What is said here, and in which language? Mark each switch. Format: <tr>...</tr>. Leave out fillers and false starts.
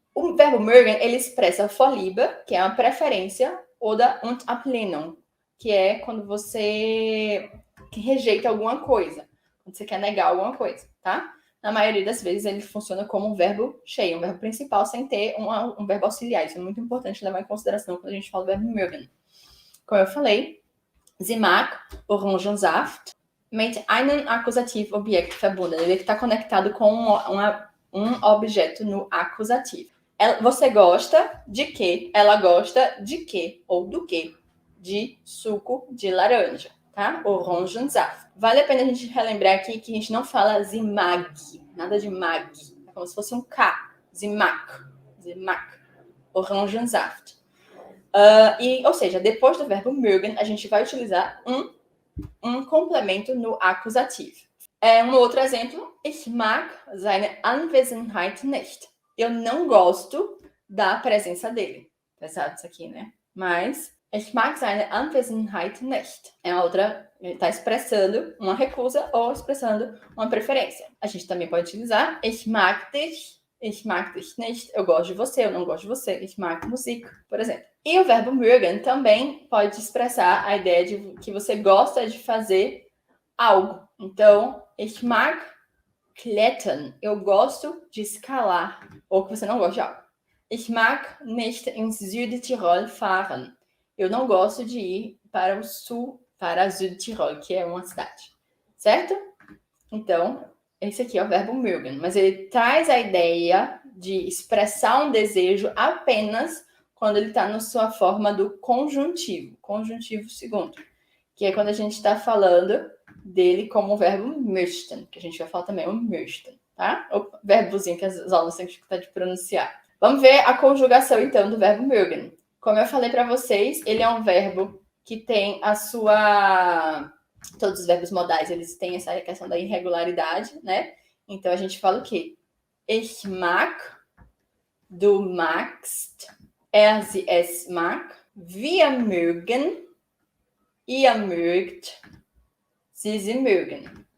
<pt>O verbo mögen, ele expressa Vorliebe, que é uma preferência, ou da und Ablehnung, que é quando você que rejeita alguma coisa, quando você quer negar alguma coisa, tá? Na maioria das vezes ele funciona como um verbo cheio, um verbo principal, sem ter um verbo auxiliar. Isso é muito importante levar em consideração quando a gente fala do verbo mögen. Como eu falei,</pt> <de>Sie mag Orangensaft mit einem Akkusativ-Objekt verbunden.</de> <pt>Ele está conectado com um objeto no acusativo. Você gosta de quê? Ela gosta de quê? Ou do quê? De suco de laranja, tá? Orangensaft. Vale a pena a gente relembrar aqui que a gente não fala sie mag, nada de mag. É como se fosse um K. Sie mag. Orangensaft. Ou seja, depois do verbo mögen, a gente vai utilizar um complemento no acusativo. Um outro exemplo,</pt> <de>ich mag seine Anwesenheit nicht.</de> <pt>Eu não gosto da presença dele. Pesado isso aqui, né?</pt> <de>Mas ich mag seine Anwesenheit nicht.</de> <pt>É a outra, ele está expressando uma recusa ou expressando uma preferência. A gente também pode utilizar</pt> <de>ich mag dich nicht.</de> <pt>Eu gosto de você, eu não gosto de você.</pt> <de>Ich mag Musik,</de> <pt>por exemplo. E o verbo mögen também pode expressar a ideia de que você gosta de fazer algo. Então,</pt> <de>ich mag klettern.</de> <pt>Eu gosto de escalar. Ou que você não gosta de algo.</pt> <de>Ich mag nicht ins Südtirol fahren.</de> <pt>Eu não gosto de ir para o sul, para Südtirol, que é uma cidade. Certo? Então, esse aqui é o verbo mögen. Mas ele traz a ideia de expressar um desejo apenas quando ele está na sua forma do conjuntivo segundo, que é quando a gente está falando dele como o verbo möchten, que a gente vai falar também o möchten, tá? O verbozinho que as aulas têm que escutar de pronunciar. Vamos ver a conjugação, então, do verbo mögen. Como eu falei para vocês, ele é um verbo que tem a sua... Todos os verbos modais, eles têm essa questão da irregularidade, né? Então, a gente fala o quê?</pt> <de>Ich mag, du magst, sie es mag, wir mögen, ihr mögt, sie mögen.</de>